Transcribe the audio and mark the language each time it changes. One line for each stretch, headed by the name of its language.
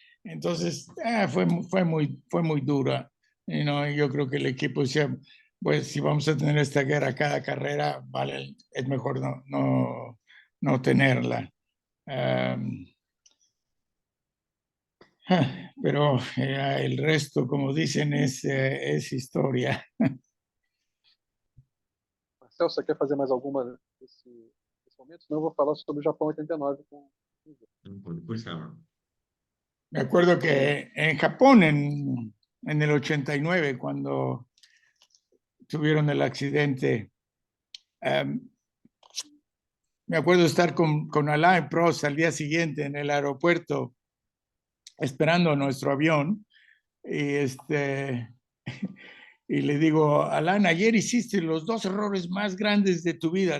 Spanish: Entonces, fue muy dura. Yo creo que el equipo decía, pues si vamos a tener esta guerra cada carrera, vale, es mejor no tenerla. Um, pero el resto, como dicen, es historia.
Portuguese: Marcel, você quer fazer mais alguma nesse momento? Senão eu vou falar sobre o Japão 89 com o Jô.
Spanish: Por favor. Me acuerdo que en Japón, en el 89, cuando tuvieron el accidente, me acuerdo estar con Alain Prost al día siguiente en el aeropuerto esperando nuestro avión y, y le digo, Alain, ayer hiciste los dos errores más grandes de tu vida.